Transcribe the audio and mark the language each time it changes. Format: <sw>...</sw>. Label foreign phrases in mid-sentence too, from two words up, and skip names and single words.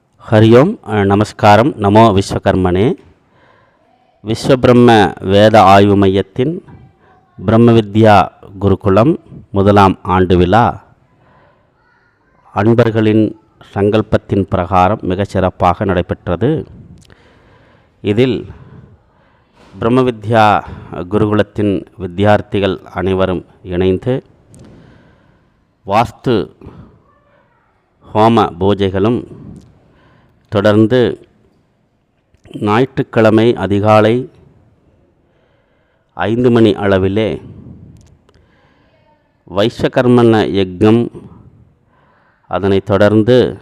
<sa>हरि ओम नमस्कारम नमो विश्वकर्मणे</sa> <ta>विश्वब्रह्म वेद आयु मैयत्तिन ब्रह्म विद्या गुरुकुलम முதலாம் ஆண்டு விழா அன்பர்களின் சங்கல்பத்தின் பிரகாரம் மிகச் சிறப்பாக நடைபெற்றது. இதில் பிரம்ம வித்யா குருகுலத்தின் வித்தியார்த்திகள் அனைவரும் இணைந்து வாஸ்து ஹோம பூஜைகளும் தொடர்ந்து ஞாயிற்றுக்கிழமை அதிகாலை 5 மணி அளவிலே வைஸ்வகர்மண யக்ஞம், அதனைத் தொடர்ந்து</ta>